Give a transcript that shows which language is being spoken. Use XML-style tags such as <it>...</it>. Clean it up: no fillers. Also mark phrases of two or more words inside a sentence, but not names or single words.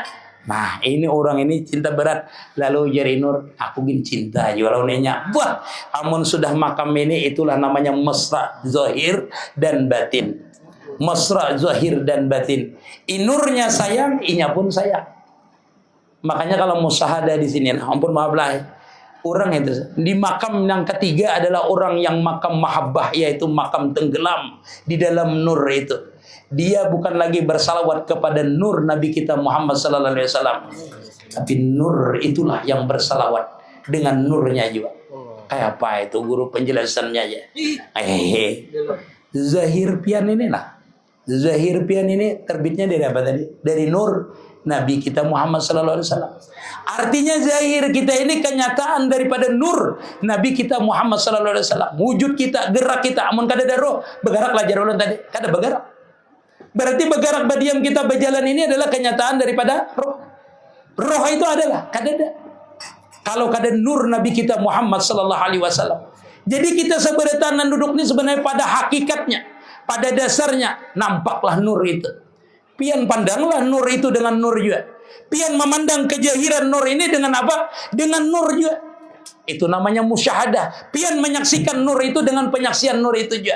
<bjn>Nah ini orang ini cinta berat. Lalu jari Nur aku gin cinta juga lawannya. Wah amun sudah makam ini itulah namanya mesra zahir dan batin. Mesra zahir dan batin. Inurnya sayang, inya pun sayang. Makanya kalau musyahadah di sini, ampun maaf lah, orang itu di makam yang ketiga adalah orang yang makam mahabbah, yaitu makam tenggelam di dalam nur itu. Dia bukan lagi bersalawat kepada nur Nabi kita Muhammad</bjn> <ar>صلى الله عليه وسلم,</ar> <bjn>tapi nur itulah yang bersalawat dengan nurnya juga. Kayak apa itu guru penjelasannya aja. Zahir pian ini lah. Zahir pian ini terbitnya dari apa tadi? Dari nur Nabi kita Muhammad</bjn> <ar>صلى الله عليه وسلم.</ar> <bjn>Artinya zahir kita ini kenyataan daripada nur Nabi kita Muhammad</bjn> <ar>صلى الله عليه وسلم.</ar> <bjn>Wujud kita, gerak kita, amun kada ada roh, bergerak lah jarolan tadi, kada bergerak. Berarti bergerak badiam kita berjalan ini adalah kenyataan daripada roh. Roh itu adalah kada ada. Kalau kada nur Nabi kita Muhammad</bjn> <ar>صلى الله عليه وسلم.</ar> <bjn>Jadi kita sebenarnya duduk ini sebenarnya pada hakikatnya, pada dasarnya nampaklah nur itu. Pian pandanglah nur itu dengan nur juga. Pian memandang kejahiran nur ini dengan apa? Dengan nur juga. Itu namanya musyahadah. Pian menyaksikan nur itu dengan penyaksian nur itu juga.</bjn>